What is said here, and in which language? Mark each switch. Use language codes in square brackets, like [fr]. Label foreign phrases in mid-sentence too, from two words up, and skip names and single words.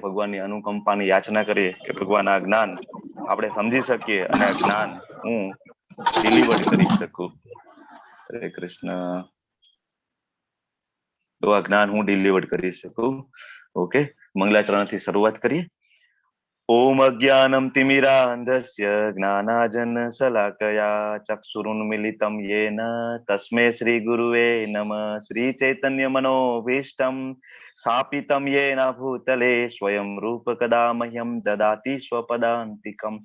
[gu] ભગવાનની અનુકંપાની યાચના કરીએ કે ભગવાન આ જ્ઞાન આપણે સમજી શકીએ અને આ જ્ઞાન હું ડિલિવર્ડ કરી શકું. હરે કૃષ્ણ. તો આ જ્ઞાન હું ડિલિવર્ડ કરી શકું. ઓકે, મંગલાચરણથી શરૂઆત કરીએ. [sa] ओम अज्ञानं तिमिरान्धस्य ज्ञानाञ्जनशलाकया चक्षुरुन्मीलितं येन तस्मै श्रीगुरुवे नमः। श्रीचैतन्यमनोभीष्टं स्थापितं येन भूतले स्वयं रूपकदा मह्यं ददाति स्वपदान्तिकं।